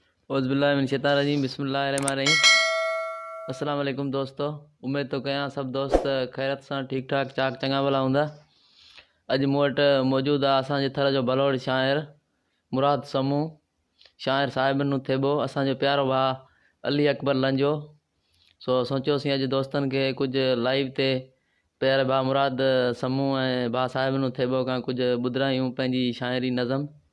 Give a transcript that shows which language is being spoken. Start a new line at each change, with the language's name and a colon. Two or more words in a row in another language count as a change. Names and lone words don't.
Arabic: اوز بالله من الشيطان الرجيم. بسم الله الرحمن الرحيم. السلام عليڪم
Sindhi: دوستو، اميد ٿو ڪيان سڀ دوست خيريت سان ٺيڪ ٺاڪ چاڪ چڱا ڀلا هوندا. اڄ مون وٽ موجود آهي اسان جي ٿر جو بلوڙ شاعر مراد سمون، شاعر صاحب نون ٿيٻو، اسان جو پيارو ڀاءُ علي اڪبر لنجو. سو سوچيوسين اڄ دوستن کي ڪجهه لائيو تي پياري ڀاءُ مراد سمون ۽ ڀاءُ صاحب نون ٿيٻو کان ڪجهه ٻڌرايون پنهنجي شاعري نظم.